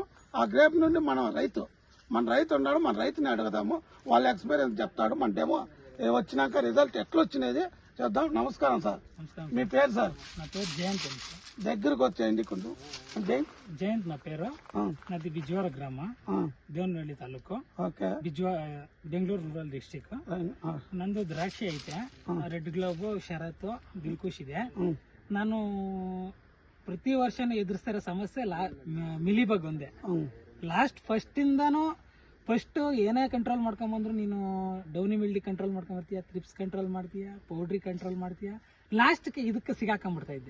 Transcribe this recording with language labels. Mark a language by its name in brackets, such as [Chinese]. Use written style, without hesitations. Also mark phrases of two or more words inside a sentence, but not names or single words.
[Telugu] ఆ గ్రేప్ నుండి మన రైతు ఉన్నాడు, మన రైతుని అడుగుదాము, వాళ్ళ ఎక్స్పీరియన్స్ చెప్తాడు. మన డెమో వచ్చినాక రిజల్ట్ ఎట్లా వచ్చినది చేద్దాం. నమస్కారం సార్, మీ పేరు సార్? నా పేరు జయంత్. దగ్గరకు వచ్చేయండి కొంచెం. జయంత్ నా పేరు. నాది బిజ్వార గ్రామ, [Kannada] ದೇವನಹಳ್ಳಿ ತಾಲೂಕು, ಬೆಂಗಳೂರು ರೂರಲ್ ಡಿಸ್ಟಿಕ್. ನಂದು ದ್ರಾಕ್ಷಿ ಐತೆ, ರೆಡ್ ಗ್ಲೋಬ್, ಶರತ್, ದಿಲ್ಕುಶ್ ಇದೆ. ನಾನು ಪ್ರತಿ ವರ್ಷನೂ ಎದುರಿಸ್ತಿರೋ ಸಮಸ್ಯೆ ಮಿಲಿಬಗ್ ಒಂದೇ. ಫಸ್ಟ್ ಏನೇ ಕಂಟ್ರೋಲ್ ಮಾಡ್ಕೊಂಬಂದ್ರು ನೀನು [English] downy mildew [Kannada] ಕಂಟ್ರೋಲ್ ಮಾಡ್ಕೊಂಬರ್ತೀಯ, ಥ್ರಿಪ್ಸ್ ಕಂಟ್ರೋಲ್ ಮಾಡ್ತೀಯ, ಪೌಡ್ರಿ ಕಂಟ್ರೋಲ್ ಮಾಡ್ತೀಯ, ಲಾಸ್ಟ್ಗೆ ಇದಕ್ಕೆ ಸಿಗಾಕೊಂಡ್ಬಿಡ್ತಾ ಇದ್ದೆ.